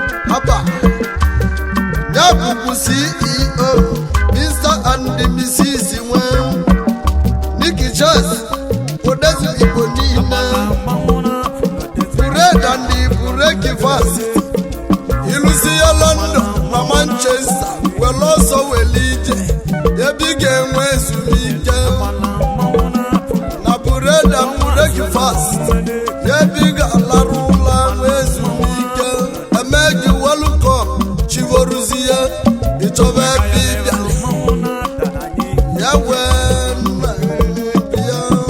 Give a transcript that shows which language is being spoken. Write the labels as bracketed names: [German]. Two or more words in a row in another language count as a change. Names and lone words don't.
[Igbo] Haba. Ya bụbu C E O, [English] Mister and Missus nwe. [Igbo] Nicky Charles, Odezi Igbo niile. [English] Bread and breakfast. [Igbo] Ịlụsi ya London na Manchester, were ọsọ were ije, ebe ị ga-enwe ezumike. [English] Na bread and breakfast, [Igbo] ebe ị ga-alarụ ụlọ nwee ezumike. Eme gị welcome, chigoruzie, ị chọba ebe ị bịa. Ya wee nna ya.